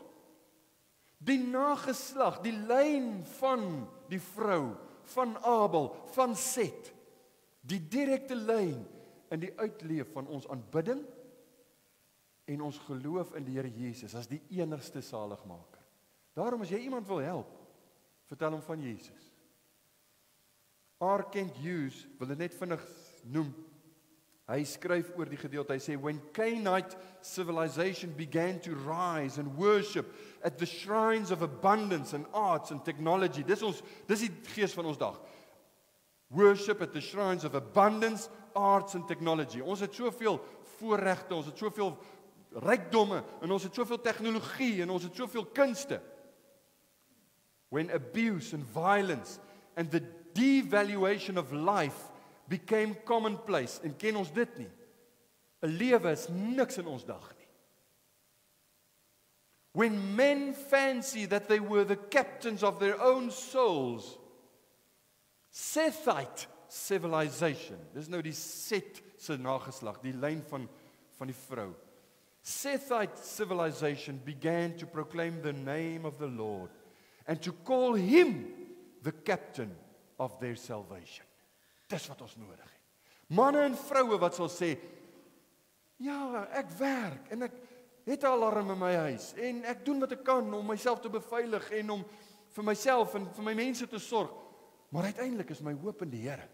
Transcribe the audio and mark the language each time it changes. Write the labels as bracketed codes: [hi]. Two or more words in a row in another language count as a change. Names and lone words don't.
[af] Die nageslag, die lyn van die vrou, van Abel, van Set, die direkte lyn in die uitleef van ons aanbidding en ons geloof in die Here Jesus as die enigste saligmaker. Daarom as jy iemand wil help, vertel hom van Jesus. R. Kent Hughes wil dit net vinnig noem. Hy skryf oor die gedeelte. Hy sê [en] when Canaanite civilization began to rise and worship at the shrines of abundance and arts and technology. [af] Dis die gees van ons dag. [en] Worship at the shrines of abundance, arts and technology. [af] Ons het soveel voorregte, ons het soveel rykdomme en ons het soveel tegnologie en ons het soveel kunste. [en] When abuse and violence and the devaluation of life became commonplace, [af] en ken ons dit nie? 'n Lewe is niks in ons dag nie. [en] When men fancy that they were the captains of their own souls, Sethite civilization, [af] dis nou die Set se nageslag, die lyn van die vrou. [en] Sethite civilization began to proclaim the name of the Lord and to call him the captain of their salvation. [af] Dis wat ons nodig het. Manne en vroue wat sal sê, ja, ek werk en ek het 'n alarm in my huis en ek doen wat ek kan om myself te beveilig en om vir myself en vir my mense te sorg, maar uiteindelik is my hoop in die Here.